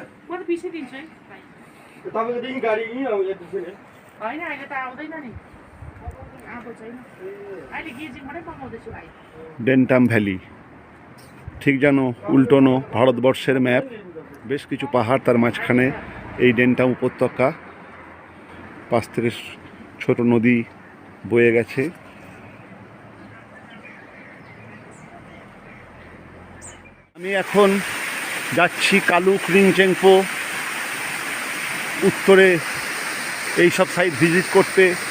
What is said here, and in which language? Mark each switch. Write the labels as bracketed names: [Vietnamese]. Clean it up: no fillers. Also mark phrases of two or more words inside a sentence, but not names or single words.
[Nepali] म त बिचै दिन्छु है भाइ। तपाईँको देखि गाडी यहीँ आउँछ त्यसैले होइन, अहिले त आउँदैन नि, आएको छैन। अहिले गेजिङबाटै पकाउँदैछु भाइ। [Bangla] ডেন্টাম ভ্যালি ঠিক যেন উল্টোনো ভারতবর্ষের ম্যাপ। বেশ কিছু পাহাড়, তার মাঝখানে এই ডেন্টাম উপত্যকা, পাশ থেকে ছোট নদী বয়ে গেছে। আমি এখন যাচ্ছি কালুক, রিংচেংপো, উত্তরে এই সব সাইট ভিজিট করতে।